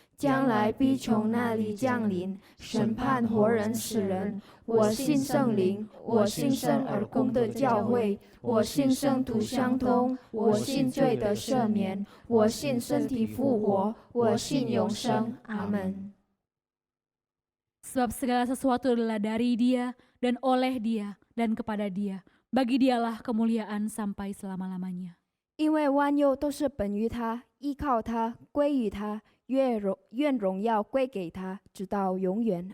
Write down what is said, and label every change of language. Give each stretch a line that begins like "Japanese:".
Chinese: 将来必从那里降临，审判活人死人。我信圣灵，我信生而公的教会，我信圣徒相通，我信罪的赦免，我信身体复活，我信永生。阿门。
Indonesian: Sebab segala sesuatu adalah dari Dia, dan oleh Dia, dan kepada Dia. Bagi Dialah kemuliaan sampai selama-lamanya.
Chinese: 因为万有都是本于他，依靠他，归于他，愿荣耀归给他，直到永远。